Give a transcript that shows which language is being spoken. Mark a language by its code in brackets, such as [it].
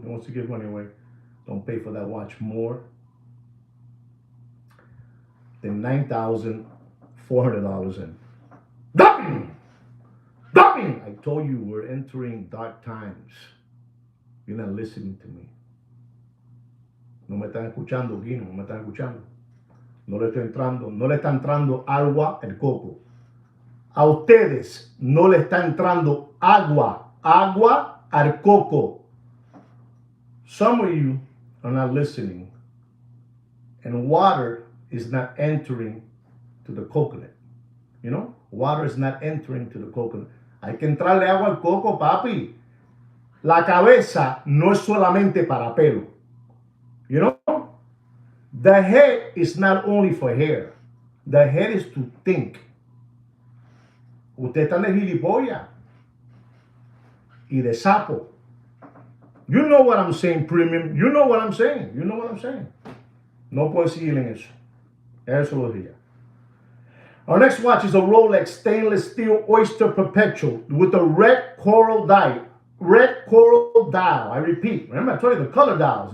[en] He wants to give money away. Don't pay for that watch more than $9,400 in. Dumping! I told you we're entering dark times. You're not listening to me. [es] No me están escuchando, Guino, no me están escuchando. No le está entrando agua al coco. A ustedes no le está entrando agua al coco. [en] Some of you are not listening, and water is not entering to the coconut. Water is not entering to the coconut. [es] Hay que entrarle agua al coco, papi. La cabeza no es solamente para pelo. [en] The head is not only for hair. The head is to think. [es] Usted está de gilipollas y de sapo. [en] You know what I'm saying, premium. You know what I'm saying. [es] No puedo seguir en eso. Eso lo diría. [en] Our next watch is a Rolex stainless steel Oyster Perpetual with a red coral dial. Red coral dial. I repeat. Remember, I told you the color dials.